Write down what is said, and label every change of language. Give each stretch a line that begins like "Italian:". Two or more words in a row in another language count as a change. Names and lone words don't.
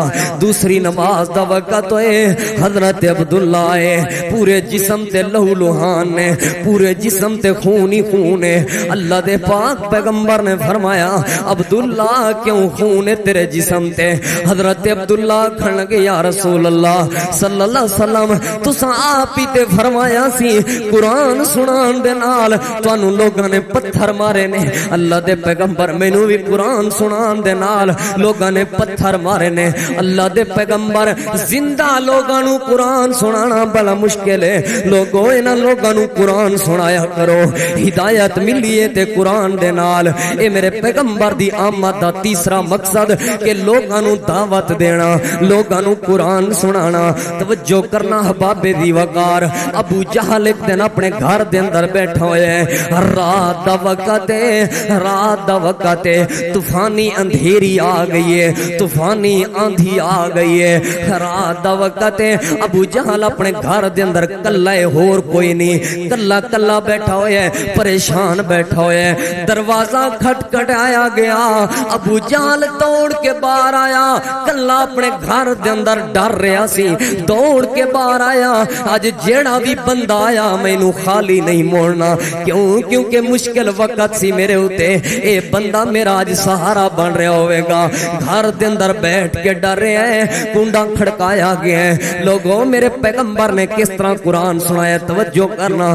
Punjabi: دوسری نماز دا وقت ہوئے، حضرت عبداللہ آئے، پورے جسم تے لہو لہان نے، پورے جسم تے خون ہی خون ہے. اللہ دے پاک پیغمبر نے فرمایا عبداللہ کیوں خون ہے تیرے جسم تے؟ حضرت عبداللہ کھن لگے
Arabic: یا رسول اللہ صلی اللہ علیہ وسلم
Punjabi: تساں آپ ہی تے فرمایا سی قرآن سنان دے نال تانوں لوگاں نے پتھر مارے نے. اللہ دے پیغمبر مینوں بھی قرآن سنان دے نال لوگاں نے پتھر مارے نے. اللہ دے پیغمبر زندہ لوگاں نو قرآن سنانا بڑا مشکل ہے. لوگوں انہاں لوگاں نو قرآن سنایا کرو. ہدایت ملی ہے تے قرآن دے نال. اے میرے پیغمبر دی آمد دا تیسرا مقصد کہ لوگاں نو دعوت دینا، لوگاں نو قرآن سنانا. توجہ کرنا احباب ذی وقار. ابو جہل ایک دن اپنے گھر دے اندر بیٹھا ہویا ہے، رات دا وقت ہے، رات دا وقت ہے، طوفانی اندھیری آ گئی ہے، طوفانی آندھی آ گئی ہے، رات دا وقت ہے. ابو جہل اپنے گھر دے اندر کلا ہے، ہور کوئی نہیں، کلا کلا بیٹھا ہویا ہے، پریشان بیٹھا ہویا ہے. دروازہ کھٹکھٹایا گیا، ابو جہل دوڑ کے باہر آیا. کلا اپنے گھر دے اندر ڈر رہا سی، دوڑ کے باہر آیا. اج جیڑا بھی بندہ آیا مینوں خالی نہیں موڑنا. کیوں؟ کیونکہ مشکل وقت سی میرے ہوتے. اے بندہ میرا اج سہارا بن رہا ہوئے گا. گھر دے اندر بیٹھ کے ڈر رہے ہیں، کنڈا کھڑکایا گیا ہے. لوگوں میرے پیغمبر نے کس طرح قرآن سنایا توجہ کرنا.